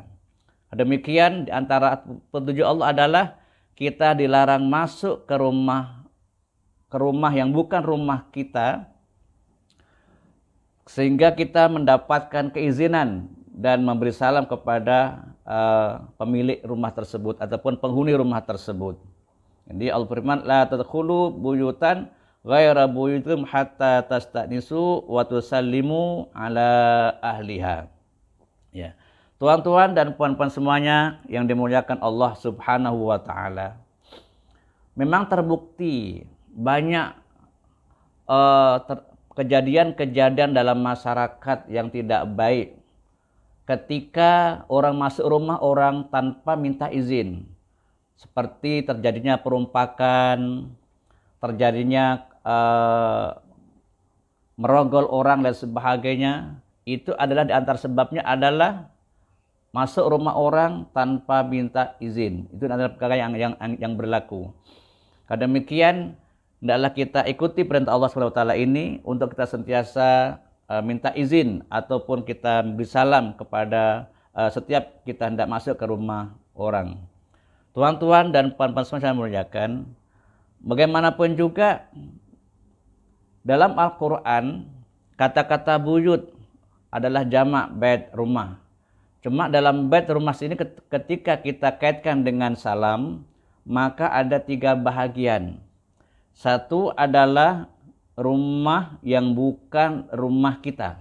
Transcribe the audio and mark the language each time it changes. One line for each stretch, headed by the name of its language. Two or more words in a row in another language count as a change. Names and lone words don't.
Malay: Demikian di antara petunjuk Allah adalah kita dilarang masuk ke rumah yang bukan rumah kita, sehingga kita mendapatkan keizinan dan memberi salam kepada pemilik rumah tersebut ataupun penghuni rumah tersebut. Jadi Allah firman,
Arabic: لا تدخلوا بيوتا غير بيوتكم حتى تستأنسوا وتسلموا على أهلها.
Malay: Ya. Tuan-tuan dan puan-puan semuanya yang dimuliakan Allah
Arabic: سبحانه وتعالى.
Malay: Memang terbukti banyak kejadian-kejadian dalam masyarakat yang tidak baik ketika orang masuk rumah orang tanpa minta izin. Seperti terjadinya perumpakan, terjadinya merogol orang dan sebagainya. Itu adalah di antara sebabnya adalah masuk rumah orang tanpa minta izin. Itu adalah perkara yang berlaku. Karena demikian, hendaklah kita ikuti perintah Allah SWT ini untuk kita sentiasa minta izin ataupun kita beri salam kepada setiap kita hendak masuk ke rumah orang. Tuan-tuan dan puan-puan semua saya muliakan, bagaimanapun juga dalam Al-Quran kata-kata buyut adalah jamak bait rumah. Cuma dalam bait rumah ini ketika kita kaitkan dengan salam, maka ada 3 bahagian. Satu adalah rumah yang bukan rumah kita.